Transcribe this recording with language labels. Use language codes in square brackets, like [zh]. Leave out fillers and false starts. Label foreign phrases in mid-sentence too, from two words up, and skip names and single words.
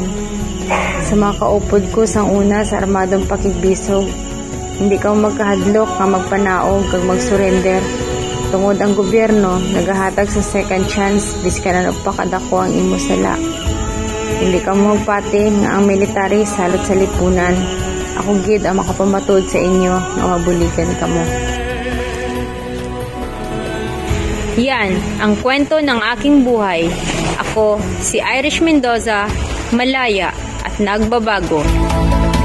[hil] Sa mga kaupod ko sang una sa armadong pakigbisog, hindi ka magkahadlok nga magpanaog kag mag-surrender. Tungod ang gobyerno, nagahatag sa [en] second chance, [hil] biska na nagpakadako ang imo sala. Hindi ka magpati nga ang military salot sa lipunan. Ako gid ang makapamatod sa inyo nga mabuligan kamo. [tl] Yan ang kwento ng aking buhay. Ako si Irish Mendoza, malaya at nagbabago.